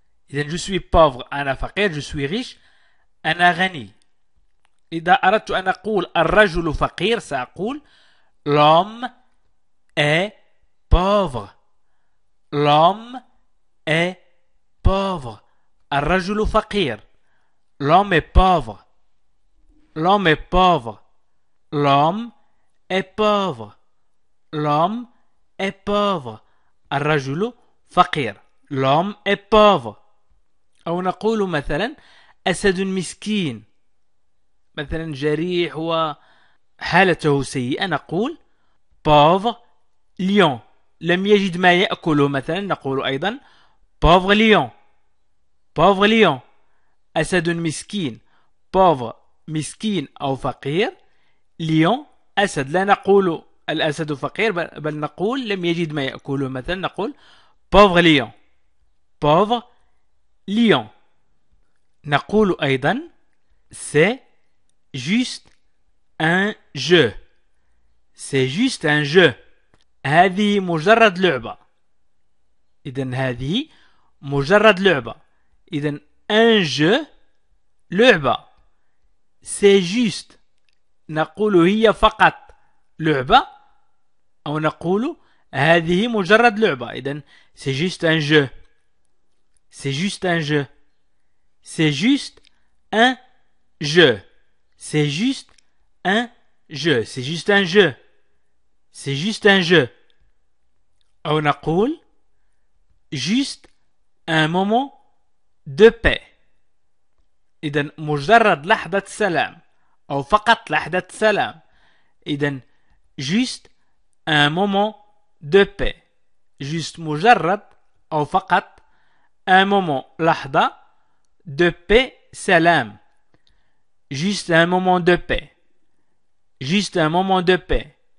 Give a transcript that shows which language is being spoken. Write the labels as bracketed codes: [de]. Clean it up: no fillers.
[fr] إذا je suis pauvre [ar] أنا فقير. [fr] Je suis riche [ar] أنا غني. إذا أردت أن أقول الرجل فقير سأقول [fr] l'homme est pauvre. L'homme est pauvre. [ar] الرجل فقير. [fr] L'homme est pauvre. L'homme est pauvre. L'homme est pauvre. L'homme est pauvre. [ar] الرجل فقير. [fr] L'homme est pauvre. [ar] أو نقول مثلا أسد مسكين، مثلا جريح وحالته سيئة، نقول [fr] pauvre lion. [ar] لم يجد ما يأكله مثلا نقول أيضا [fr] pauvre lion. pauvre lion. [ar] أسد مسكين. pauvre مسكين أو فقير. [fr] lion أسد. [ar] لا نقول الأسد فقير بل نقول لم يجد ما يأكله، مثلا نقول [fr] pauvre lion. pauvre lion. [ar] نقول أيضا [fr] c'est juste un jeu. C'est juste un jeu. [ar] هذه مجرد لعبة. إذن هذه مجرد لعبة. إذن [fr] un jeu [ar] لعبة. [fr] C'est juste [ar] نقول هي فقط لعبة، أو نقول هذه مجرد لعبة. [fr] إذن c'est juste un jeu. C'est juste un jeu. C'est juste un jeu. C'est juste un jeu. C'est juste un jeu. C'est juste un jeu. [ar] أو نقول [fr] juste un moment de paix. [ar] إذن مجرد لحظة سلام أو فقط لحظة سلام. [fr] إذن juste un moment de paix. juste [ar] مجرد أو فقط [fr] un moment لحظة de paix سلام. juste un moment de paix. juste un moment de paix.